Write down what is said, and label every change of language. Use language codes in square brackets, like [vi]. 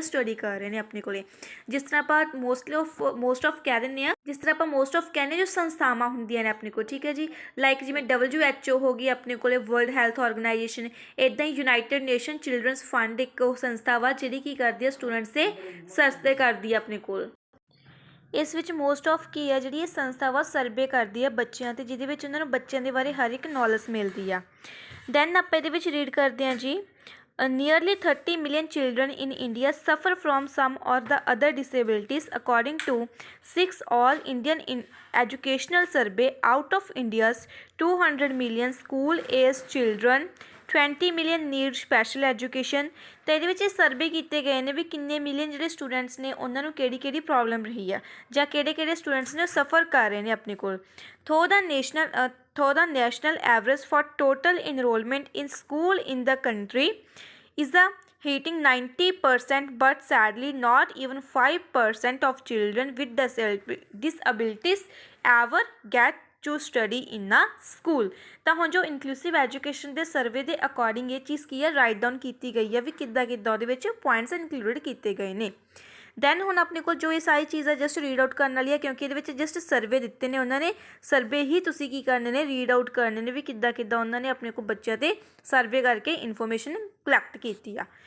[pa] Study ਕਰ ਰਹੇ ਨੇ ਆਪਣੇ ਕੋਲੇ। ਜਿਸ ਤਰ੍ਹਾਂ ਆਪਾਂ ਮੋਸਟ ਆਫ ਕਹਿ ਦਿੰਦੇ ਹਾਂ, ਜੋ ਸੰਸਥਾਵਾਂ ਹੁੰਦੀਆਂ ਨੇ ਆਪਣੇ ਕੋਲ, ਠੀਕ ਹੈ ਜੀ, ਲਾਈਕ ਜਿਵੇਂ WHO ਹੋ ਗਈ ਆਪਣੇ ਕੋਲੇ, ਵਰਲਡ ਹੈਲਥ ਆਰਗੇਨਾਈਜੇਸ਼ਨ। ਇੱਦਾਂ ਹੀ ਯੂਨਾਈਟਿਡ ਨੇਸ਼ਨ ਚਿਲਡਰਨਸ ਫੰਡ ਇੱਕ ਉਹ ਸੰਸਥਾ ਵਾ ਜਿਹੜੀ ਕੀ ਕਰਦੀ ਆ? ਸਟੂਡੈਂਟਸ ਦੇ ਸਰਵੇ ਕਰਦੀ ਆ ਆਪਣੇ ਕੋਲ। ਇਸ ਵਿੱਚ ਮੋਸਟ ਆਫ ਕੀ ਆ? ਜਿਹੜੀ ਇਹ ਸੰਸਥਾ ਵਾ ਸਰਵੇ ਕਰਦੀ ਆ ਬੱਚਿਆਂ 'ਤੇ, ਜਿਹਦੇ ਵਿੱਚ ਉਹਨਾਂ ਨੂੰ ਬੱਚਿਆਂ ਦੇ ਬਾਰੇ ਹਰ ਇੱਕ ਨੌਲੇਜ ਮਿਲਦੀ ਆ। ਦੈਨ ਆਪਾਂ ਇਹਦੇ ਵਿੱਚ ਰੀਡ ਕਰਦੇ ਹਾਂ ਜੀ, [en] nearly 30 million children in India suffer from some or the other disabilities according to 6 All Indian Educational Survey. Out of India's 200 million school-aged children, 20 million need special education। [pa] ਤਾਂ ਇਹਦੇ ਵਿੱਚ ਇਹ ਸਰਵੇ ਕੀਤੇ ਗਏ ਨੇ ਵੀ ਕਿੰਨੇ ਮਿਲੀਅਨ ਜਿਹੜੇ ਸਟੂਡੈਂਟਸ ਨੇ ਉਹਨਾਂ ਨੂੰ ਕਿਹੜੀ ਪ੍ਰੋਬਲਮ ਰਹੀ ਆ ਜਾਂ ਕਿਹੜੇ ਸਟੂਡੈਂਟਸ ਨੇ ਉਹ ਸਫਰ ਕਰ ਰਹੇ ਨੇ ਆਪਣੇ ਕੋਲ। [en] ਥੋ the national average for total enrollment in school in the country is hitting 90%, but sadly not even 5% of children with disabilities ever get to study in a school। [pa] ਤਾਂ ਹੁਣ ਜੋ ਇਨਕਲੂਸਿਵ ਐਜੂਕੇਸ਼ਨ ਦੇ ਸਰਵੇ ਦੇ according ਇਹ ਚੀਜ਼ ਕੀ ਹੈ? Right down ਕੀਤੀ ਗਈ ਹੈ ਵੀ ਕਿੱਦਾਂ ਉਹਦੇ ਵਿੱਚ ਪੁਆਇੰਟਸ ਇਨਕਲੂਡਡ ਕੀਤੇ ਗਏ ਨੇ। ਦੈਨ ਹੁਣ ਆਪਣੇ ਕੋਲ ਜੋ ਇਹ ਸਾਰੀ ਚੀਜ਼ ਹੈ ਜਸਟ ਰੀਡ ਆਊਟ ਕਰਨ ਵਾਲੀ ਹੈ, ਕਿਉਂਕਿ ਇਹਦੇ ਵਿੱਚ ਜਸਟ ਸਰਵੇ ਦਿੱਤੇ ਨੇ ਉਹਨਾਂ ਨੇ, ਸਰਵੇ ਹੀ ਤੁਸੀਂ ਕੀ ਕਰਨੇ ਨੇ? ਰੀਡ ਆਊਟ ਕਰਨੇ ਨੇ ਵੀ ਕਿੱਦਾਂ ਉਹਨਾਂ ਨੇ ਆਪਣੇ ਕੋਲ ਬੱਚਿਆਂ 'ਤੇ ਸਰਵੇ ਕਰਕੇ ਇਨਫੋਰਮੇਸ਼ਨ ਕਲੈਕਟ ਕੀਤੀ ਆ।